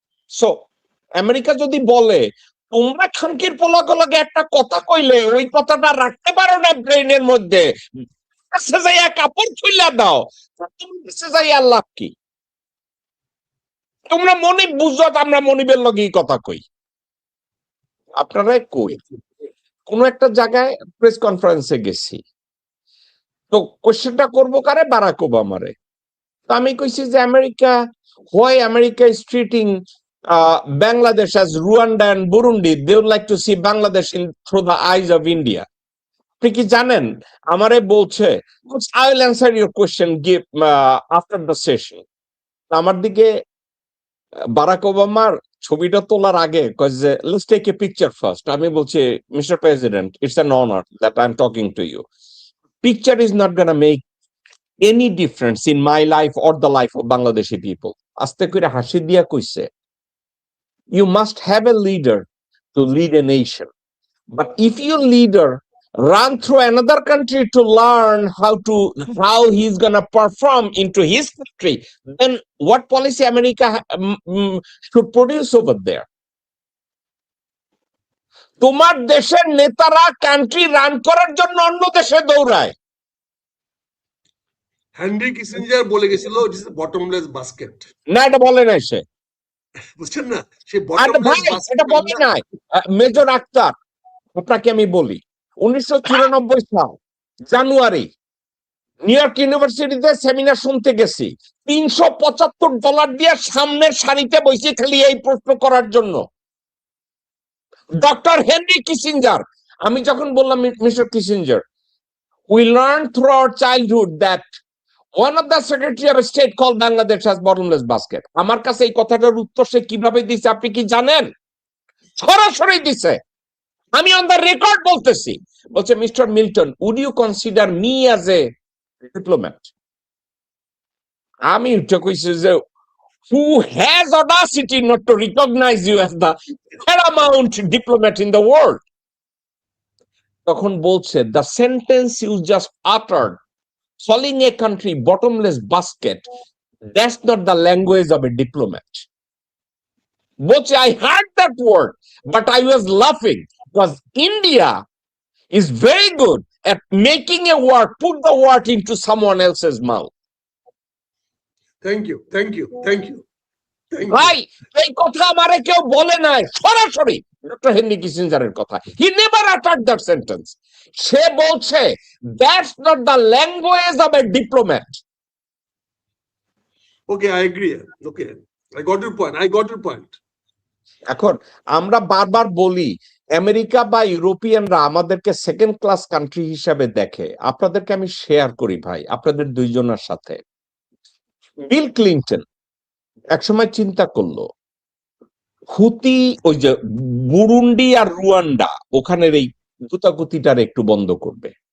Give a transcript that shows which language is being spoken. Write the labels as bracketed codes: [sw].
[bn] So America যদি বলে তোমরা খানকির পোলাগুলোকে একটা কথা কইলে ওই কথাটা রাখতে পারো না ব্রেনের মধ্যে, কাছে যাইয়া কাপড় খুইলা দাও, তুমি কাছে যাইয়া লাভ কি? তোমরা মনিব বুঝো, আমরা মনিবের লগেই কথা কই। আপনারা কই কোন একটা জায়গায় প্রেস কনফারেন্সে গেছি, তো কোশ্চেনটা করবো কারে? বারাক ওবামারে। তো আমি কইছি যে America, [en] Why America is treating Bangladesh as Rwanda and Burundi, they would like to see Bangladesh through the eyes of India. [bn] আপনি কি জানেন আমারে বলছে, [en] I will answer your question after the session. [bn] আমার দিকে বারাক ওবামার ছবিটা তোলার আগে কয় যে [en] let's take a picture first. [bn] আমি বলছি, Mr. [en] President, it's an honor that I'm talking to you. Picture is not gonna make any difference in my life or the life of Bangladeshi people. [bn] আস্তে করে হাসি দিয়া কইছে, [en] you must have a leader to lead a nation. But if your leader run through another country to learn how he's gonna perform into his country, then what policy America should produce over there? [bn] তোমার দেশের নেতারা country run করার জন্য অন্য দেশে দৌড়ায়। Henry Kissinger বলে গেছিল [en] It is bottomless basket. [bn] না, এটা বলে নাই সে, বুঝছেন না? সে আর ভাই [en] bottomless basket [bn] এটা বলে নাই। মেজর আক্তার, আপনাকে আমি বলি, 1994 সাল জানুয়ারি নিউ ইয়র্ক ইউনিভার্সিটিতে সেমিনার শুনতে গেছি, $375 দিয়ে সামনের সারিতে বসে খালি এই প্রশ্ন করার জন্য। [en] doctor Henry Kissinger, [bn] আমি যখন বললাম [en] Mister Kissinger, we learned through our childhood that one of the Secretary of State called Bangladesh as bottomless basket. [bn] আমার কাছে এই কথাটার উত্তর সে কিভাবে দিছে আপনি কি জানেন? সরাসরি দিছে। আমি অন দ্য রেকর্ড বলতেছি, বলছে, mister Milton, [en] would you consider me as a diplomat? [bn] আমি উঠে কইছি যে [en] who has audacity not to recognize you as the paramount diplomat in the world? [bn] তখন বলছে, [en] the sentence you just uttered, calling a country bottomless basket, that's not the language of a diplomat. [bn] বলছে, [en] I heard that word, but I was laughing because India is very good at making a word, put the word into someone else's mouth. Thank you, thank you, thank you, thank you. [bn] ভাই, এই কথা আমারে কেউ বলে নাই, সরাসরি doctor Henry কিসিঞ্জারের কথা। [en] He never uttered that sentence. [bn] সে বলছে, [en] that's not the language of a diplomat. Okay, I agree. Okay, I got your point, I got your point. [bn] এখন আমরা বারবার বলি আমেরিকা বা ইউরোপিয়ানরা আমাদেরকে সেকেন্ড ক্লাস কান্ট্রি হিসাবে দেখে। আপনাদেরকে আমি শেয়ার করি ভাই, আপনাদের দুইজনের সাথে। বিল ক্লিনটন একসময় চিন্তা করলো হুতি, ওই যে বুরুন্ডি আর রুয়ান্ডা, ওখানের এই গুতাগুতিটার একটু বন্ধ করবে।